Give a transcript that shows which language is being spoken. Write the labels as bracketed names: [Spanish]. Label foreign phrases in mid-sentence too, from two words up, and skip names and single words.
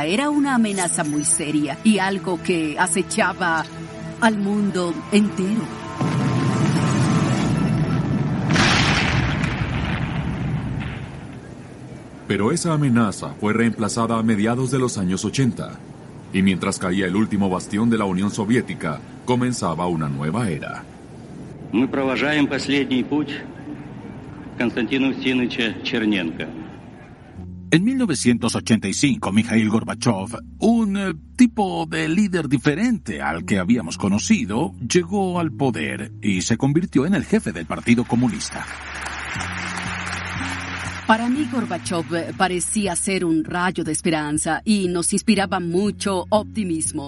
[Spanish] Era una amenaza muy seria y algo que acechaba al mundo entero. Pero esa amenaza fue reemplazada a mediados de los años 80. Y mientras caía el último bastión de la Unión Soviética, comenzaba una nueva era. [Russian] Мы провожаем последний путь Константина Устиновича Черненко. [Spanish] En 1985, Mikhail Gorbachev, un tipo de líder diferente al que habíamos conocido, llegó al poder y se convirtió en el jefe del Partido Comunista. Para mí, Gorbachev parecía ser un rayo de esperanza y nos inspiraba mucho optimismo.